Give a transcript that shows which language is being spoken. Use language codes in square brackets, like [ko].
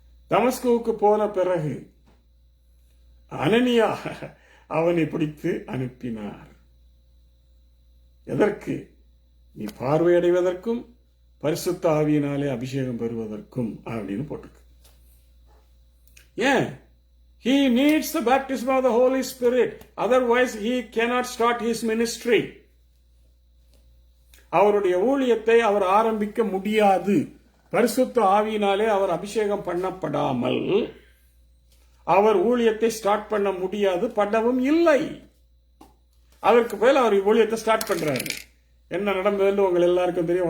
[ta] தமஸ்குவுக்கு போன பிறகு அனனியா அவனை பிடித்து அனுப்பினார். எதற்கு? நீ பார்வையடைவதற்கும் பரிசுத்த ஆவியினாலே அபிஷேகம் பெறுவதற்கும் அப்படின்னு போட்டிருக்கு. ஏன்? [en] He needs the baptism of the Holy Spirit. Otherwise, he cannot start his ministry. [ta] அவருடைய ஊழியத்தை அவர் ஆரம்பிக்க முடியாது. பரிசுத்த ஆவியினாலே அவர் அபிஷேகம் பண்ணப்படாமல் அவர் ஊழியத்தை ஸ்டார்ட் பண்ண முடியாது, பண்ணவும் இல்லை. அதற்கு மேல அவர் ஊழியத்தை ஸ்டார்ட் பண்றாரு. என்ன நடந்ததுன்னு உங்க எல்லாருக்கும் தெரியும்.